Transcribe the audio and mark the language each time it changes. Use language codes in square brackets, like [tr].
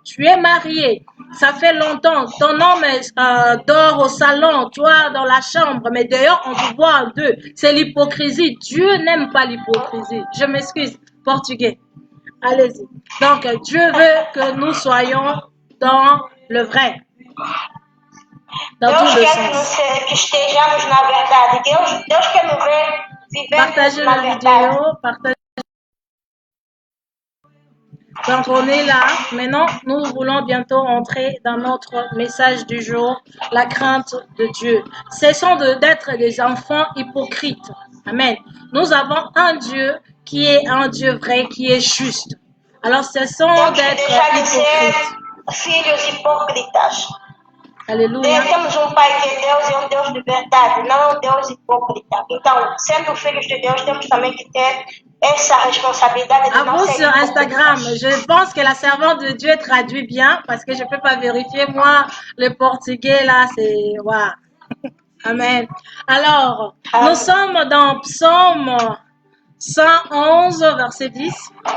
[fr] Tu es marié, ça fait longtemps, ton homme dort au salon, toi dans la chambre, mais dehors on te voit en deux. C'est l'hypocrisie. Dieu n'aime pas l'hypocrisie. Je m'excuse, portugais. Allez-y. Donc, Dieu veut que nous soyons dans le vrai. Dans tout le sens. [pt] Que estejamos na verdade. Deus quer nous ver vivendo [fr] Partagez la vidéo. Partagez. Donc, on est là. Maintenant, nous voulons bientôt entrer dans notre message du jour, la crainte de Dieu. Cessons d'être des enfants hypocrites. Amen. Nous avons un Dieu qui est un Dieu vrai, qui est juste. Alors, cessons d'être hypocrites. [pt] Filhos hipócritas. [fr] Alléluia. [pt] Temos Pai que é Deus e Deus de verdade, não Deus hipócrita. Então, sendo filhos de Deus, temos também que ter essa responsabilidade de não ser [fr] sur Instagram, je pense que la servante de Dieu traduit bien parce que je ne peux pas vérifier. Moi, le portugais, là, c'est... Waouh. Amen. Alors, nous sommes dans Psaume 111, verset 10.